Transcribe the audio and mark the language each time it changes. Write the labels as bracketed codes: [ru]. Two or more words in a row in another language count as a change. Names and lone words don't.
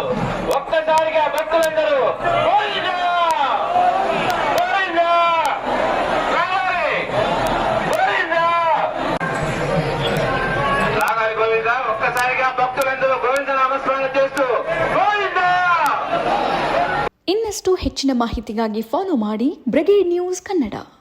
[te] ఒక్కసారిగా భక్తులందరూ గోవిందా గోవిందా రాగాలి గోవిందా రాగాలి గోవిందా. ఒక్కసారిగా భక్తులందరూ గోవింద నామస్మరణ చేస్తూ గోవిందా. [kn] ಇನ್ನಷ್ಟು ಹೆಚ್ಚಿನ ಮಾಹಿತಿಗಾಗಿ ಫಾಲೋ ಮಾಡಿ ಬ್ರಿಗೇಡ್ ನ್ಯೂಸ್ ಕನ್ನಡ.